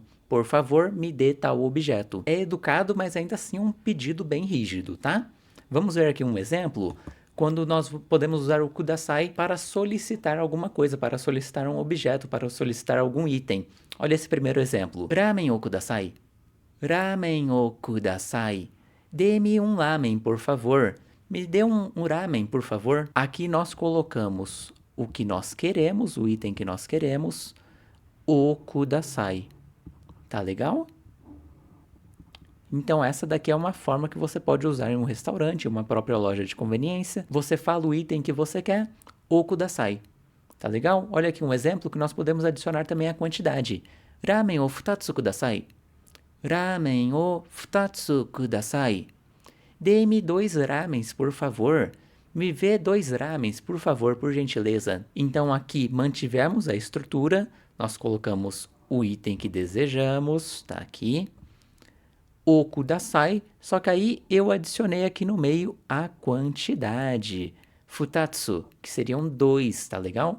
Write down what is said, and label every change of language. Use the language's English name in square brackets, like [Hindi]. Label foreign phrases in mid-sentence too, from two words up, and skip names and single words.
[Portuguese] Por favor, me dê tal objeto. É educado, mas ainda assim um pedido bem rígido, tá? Vamos ver aqui um exemplo, quando nós podemos usar [Japanese] をください [Portuguese] para solicitar alguma coisa, para solicitar um objeto, para solicitar algum item. Olha esse primeiro exemplo. [Japanese] ラーメンをください。ラーメンをください. [Portuguese] Dê-me um ramen, por favor. Me dê um ramen, por favor. Aqui nós colocamos o que nós queremos, o item que nós queremos, [Japanese] をください. [Portuguese] Tá legal? Então essa daqui é uma forma que você pode usar em um restaurante, uma própria loja de conveniência. Você fala o item que você quer, [Japanese] をください. [Portuguese] Tá legal? Olha aqui um exemplo que nós podemos adicionar também a quantidade. [Japanese] ラーメンを二つください。ラーメンを二つください. [Portuguese] Dê-me 2 ramens, por favor. Me vê 2 ramens, por favor, por gentileza. Então aqui mantivemos a estrutura, nós colocamos o item que desejamos, tá aqui, [Japanese] をください, [Portuguese] só que aí eu adicionei aqui no meio a quantidade, futatsu, que seriam 2, tá legal?